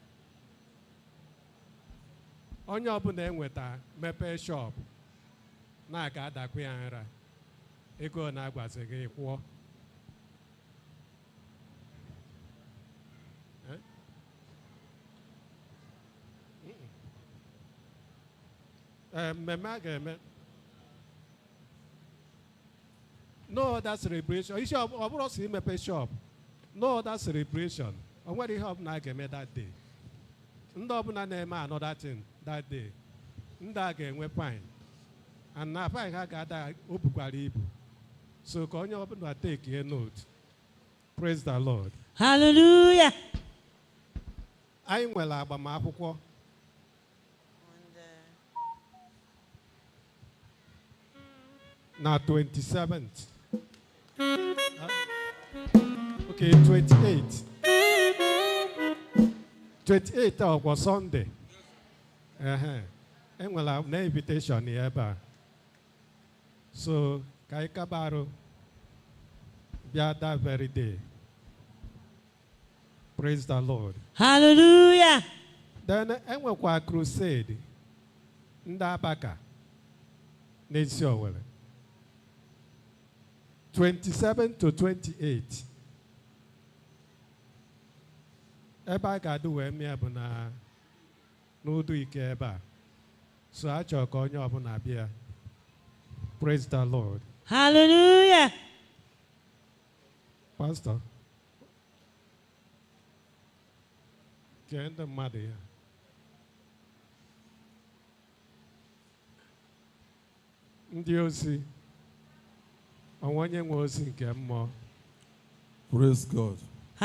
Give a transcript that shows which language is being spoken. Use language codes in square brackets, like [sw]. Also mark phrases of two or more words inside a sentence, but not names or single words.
[ig] Onye ọbụla enweta mepee shop na-aga adakwa ya nra, ego na-agwazi gị kwụọ. Mmemme a ga-eme [en] no other celebration. [ig] Isi ọ bụrụ si imepe shop, [en] no other celebration. [ig] O nwere ihe ọbụla a ga-eme [en] that day. [ig] Ndị ọbụla na-eme [en] another thing that day, [ig] ndị a ga-enwe fine. And na fine ha ga-ada o bukwara ibu. [en] So [ig] ka onye ọbụla [en] take a note. Praise the Lord. Hallelujah. [ig] Anyị nwere agbamakwụkwọ na 27th. [en] Okay, 28th. [ig] 28th ọkwa Sunday. Enwere na invitation ya ebe a. So ka anyị kabarụ bịa [en] that very day. Praise the Lord. Hallelujah. [ig] Then enwekwa crusade ndị Abaka n'Eziowere. 27 to 28. Ebe a ga-adụ wee mee bụ na n'udu ike ebe a. So a chọrọ ka onye ọbụla bịa. [en] Praise the Lord. Hallelujah. Pastor. [ig] Kee ndị mmadụ ya. Ndị ozi. Onye nwe ozi nke mmụọ. [en] Praise God.